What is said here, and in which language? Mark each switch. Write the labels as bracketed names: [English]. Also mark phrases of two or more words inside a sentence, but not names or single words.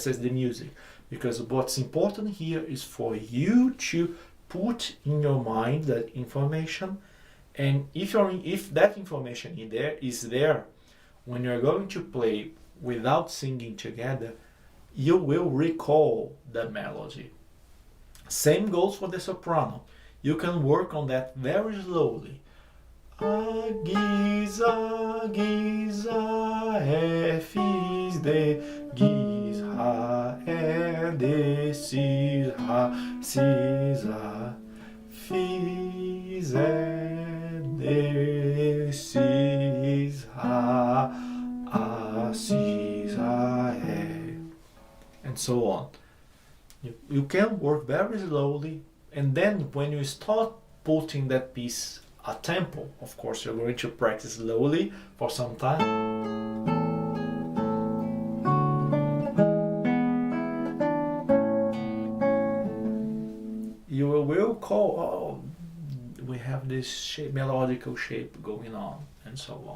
[English] as the music, because what's important here is for you to put in your mind that information And if that information is there, when you're going to play without singing together, you will recall the melody. Same goes for the soprano. You can work on that very slowly. A, Giz, A, Giz, A, F, is, D, Giz, Ha, E, D, Si, Ha, Si, A, Fi, Z, D, Si, Ha, A, Si, A, E, and so on. You can work very slowly, and then when you start putting that piece a tempo, of course you're going to practice slowly for some time. You will call, oh, we have this shape, melodical shape going on, and so on.